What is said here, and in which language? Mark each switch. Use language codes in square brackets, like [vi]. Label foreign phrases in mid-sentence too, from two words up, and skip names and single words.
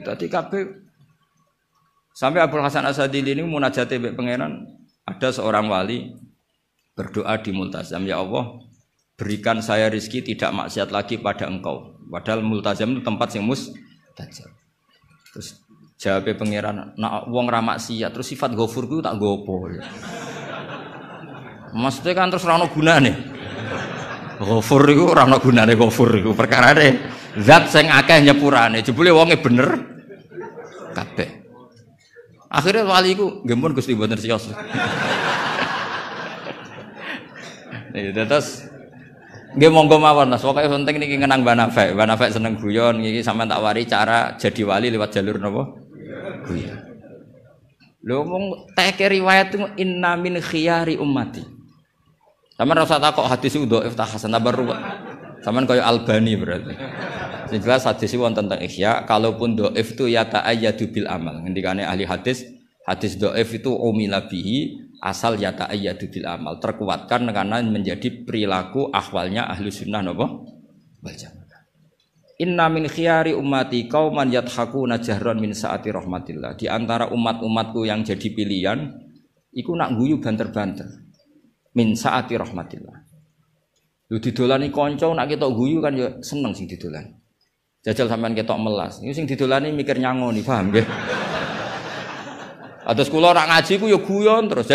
[jv] Tadi kabeh sampai Abdul Hasan As-Sadili ini munajate mbek pangeran, [id] ada seorang wali berdoa di multazam, ya Allah, berikan saya rezeki tidak maksiat lagi pada Engkau. Padahal multazam itu tempat sing mustajab. [jv] Terus jawabnya pangeran, nak wong ra maksiat terus sifat ghafur ku tak gopo. [id] Maksudnya kan [jv] terus ora ono gunane. Ghafur iku ora ono gunane ghafur iku perkarane zat sing akeh nyepurane. Jebule wonge bener kabeh. Akhirnya wali iku nggih pun Gusti mboten siyos. Terus nggih monggo mawon Mas, pokoke penting niki ngenang Mbah Nafek. Mbah Nafek seneng guyon niki sampean tak wari [id] cara jadi wali lewat jalur [jv] napa? Guyon. Lho mung teke riwayat itu [ar] إن من خيار أمتي. [jv] Sampeyan rasa takok hadis itu dhaif ta hasan ta ruwet. Sampeyan kaya Albani berarti. [id] Sing jelas hadis itu [jv] wonten teng [id] Ihya, kalaupun dhaif itu ya [ar] تأيد بالعمل. [jv] Ngendikane ahli hadis, [id] hadis dhaif itu [ar] عمل به [id] asal ya [ar] تأيد بالعمل, [id] terkuatkan karena menjadi perilaku ahwalnya ahlu sunnah napa wal jamaah. [ar] إن من خيار أمتي قوما يضحكون جهرا من سعة رحمة الله. [id] Di antara umat-umatku yang jadi pilihan [jv] iku nak guyu banter-banter [ar] من سعة رحمة الله. [jv] Lu didolani kanca nak ketok guyu kan ya seneng sing didolani. Jajal sampean ketok melas, iku sing didolani mikir nyangoni, paham nggih? Atus kula ora ngaji ku ya guyon terus.